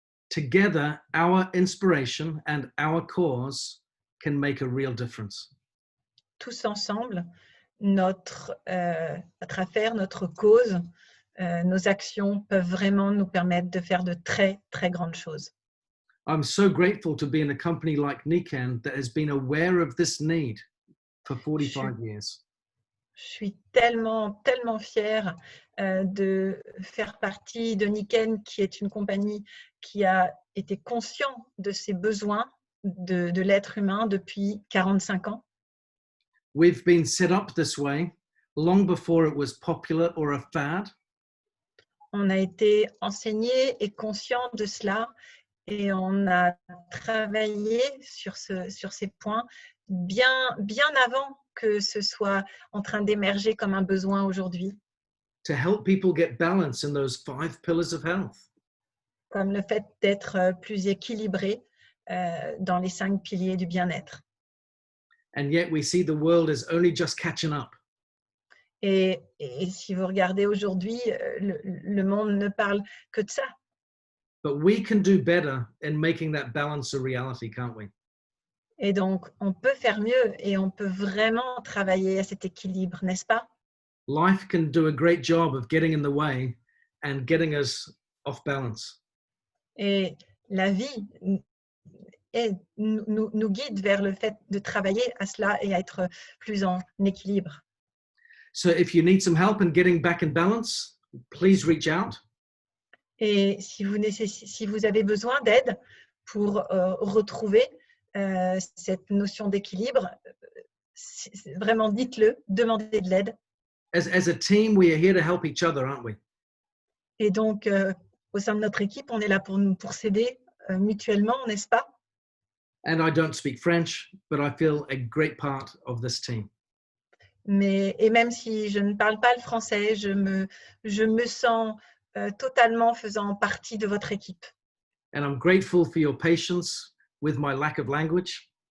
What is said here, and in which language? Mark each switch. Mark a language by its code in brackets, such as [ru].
[en] Together, our inspiration and our cause can make a real difference. [fr] Tous ensemble, notre affaire, notre cause, nos actions peuvent vraiment nous permettre de faire de très, très grandes choses. [en] I'm so grateful to be in a company like Niken that has been aware of this need for 45 years. [fr] Je suis tellement, tellement fière de faire partie de Niken, qui est une compagnie qui a été conscient de ses besoins de l'être humain depuis 45 ans. [en] We've been set up this way long before it was popular or a fad. [fr] On a été enseigné et conscient de cela et on a travaillé sur ces points bien avant que ce soit en train d'émerger comme un besoin aujourd'hui. [en] To help people get balance in those 5 pillars of health. [fr] Comme le fait d'être plus équilibré dans les 5 piliers du bien-être. [en] And yet we see the world is only just catching up. [fr] Et si vous regardez aujourd'hui, le monde ne parle que de ça. [en] But we can do better in making that balance a reality, can't we? [fr] Et donc, on peut faire mieux et on peut vraiment travailler à cet équilibre, n'est-ce pas? [en] Life can do a great job of getting in the way and getting us off balance. [fr] Et la vie nous guide vers le fait de travailler à cela et à être plus en équilibre. [en] So if you need some help in getting back in balance, please reach out. [fr] Et si vous avez besoin d'aide pour retrouver cette notion d'équilibre, vraiment dites-le, demandez de l'aide. [en] As a team, we are here to help each other, aren't we? [fr] Et donc, au sein de notre équipe, on est là pour s'aider mutuellement, n'est-ce pas? [en] And I don't speak French, but I feel a great part of this team. [fr] Et même si je ne parle pas le français, je me sens totalement faisant partie de votre équipe. [en] And I'm grateful for your patience with my lack of language.